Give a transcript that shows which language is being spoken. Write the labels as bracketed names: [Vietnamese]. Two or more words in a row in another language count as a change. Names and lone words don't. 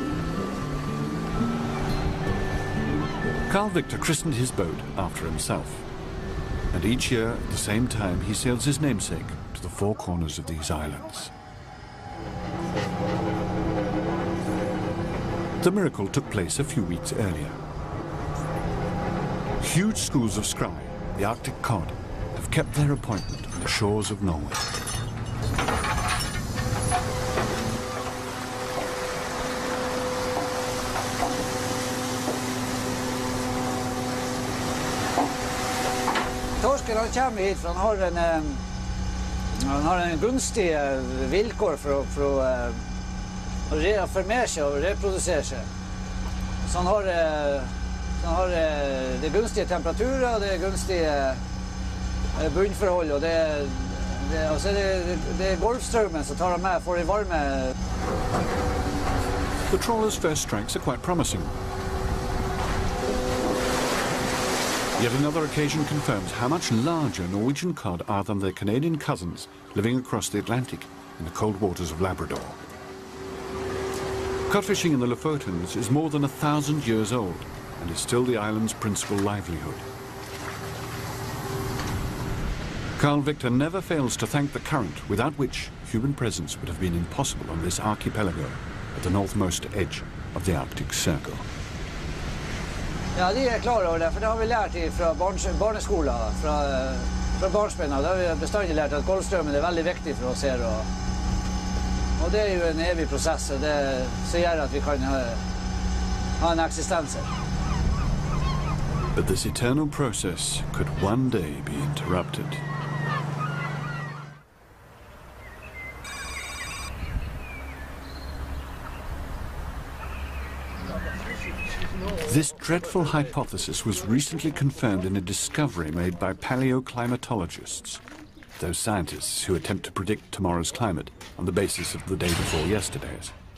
[English] Carl Victor christened his boat after himself, and each year at the same time he sails his namesake to the four corners of these islands. The miracle took place a few weeks earlier. Huge schools of scry, the Arctic cod, have kept their appointment on the shores of Norway. [Norwegian] Torsken han kommer hit for han har en gunstige vilkår for å formere seg og reprodusere seg. Så han har det gunstige temperaturer, det gunstige bunnforhold, og det er Golfstrømmen som tar ham med for de varme. [English] The trawler's first strikes are quite promising. Yet another occasion confirms how much larger Norwegian cod are than their Canadian cousins living across the Atlantic in the cold waters of Labrador. Cod fishing in the Lofotens is more than 1,000 years old and is still the island's principal livelihood. Carl Victor never fails to thank the current, without which human presence would have been impossible on this archipelago at the northmost edge of the Arctic Circle. [Norwegian] Ja, de er klar over det, for det har vi lært fra barneskolen, fra barnsben av. Da har vi bestandig lært at Golfstrømmen er veldig viktig for oss her, og det er jo en evig prosess, og det som gjør at vi kan ha en eksistens her. [English] But this eternal process could one day be interrupted. This dreadful hypothesis was recently confirmed in a discovery made by paleoclimatologists, those scientists who attempt to predict tomorrow's climate on the basis of the day before yesterday's.